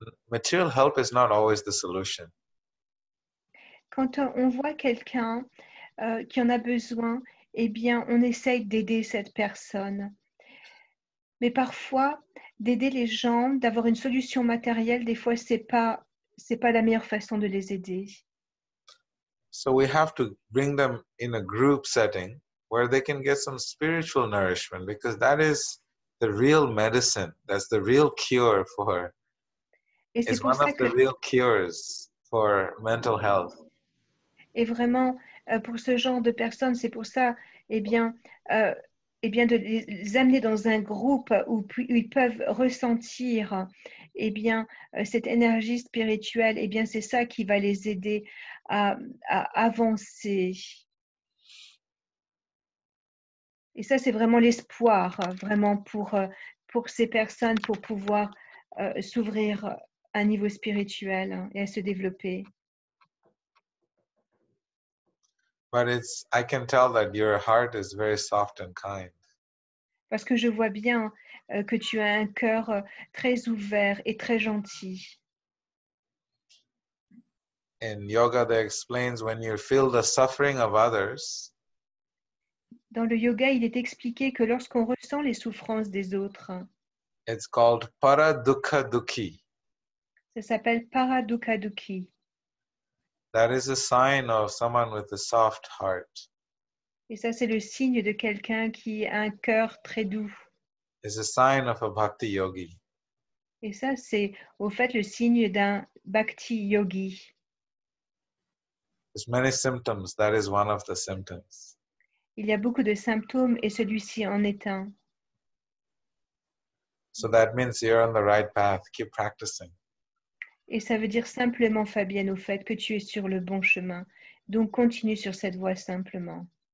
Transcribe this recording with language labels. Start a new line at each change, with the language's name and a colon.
English: Material help is not always the solution.
French: Quand on voit quelqu'un qui en a besoin, eh bien, on essaye d'aider cette personne. Mais parfois, d'aider les gens, d'avoir une solution matérielle, des fois, c'est pas la meilleure façon de les aider.
English: So we have to bring them in a group setting where they can get some spiritual nourishment, because that is the real medicine. That's the real cure for. It's one of the real cures for mental health.
French: Et vraiment, pour ce genre de personnes, c'est pour ça, eh bien, de les amener dans un groupe où ils peuvent ressentir eh bien, cette énergie spirituelle, eh bien, c'est ça qui va les aider à avancer. Et ça, c'est vraiment l'espoir, vraiment pour ces personnes, pour pouvoir s'ouvrir à un niveau spirituel et à se développer.
English: But I can tell that your heart is very soft and kind.
French: Parce que je vois bien que tu as un cœur très ouvert et très gentil.
English: In yoga, they explains when you feel the suffering of others,
French: Dans le yoga, il est expliqué que lorsqu'on ressent les souffrances des autres,
English: it's called para dukkha dukhi.
French: ça s'appelle paradukha-dukhi.
English: That is a sign of someone with a soft heart.
French: Et ça, c'est le signe de quelqu'un qui a un cœur très doux.
English: It's a sign of a bhakti yogi.
French: Et ça, c'est au fait le signe d'un bhakti yogi.
English: There's many symptoms. That is one of the symptoms.
French: Il y a beaucoup de symptômes et celui-ci en est un.
English: So that means you're on the right path. Keep practicing.
French: Et ça veut dire simplement, Fabienne, au fait que tu es sur le bon chemin. Donc, continue sur cette voie simplement.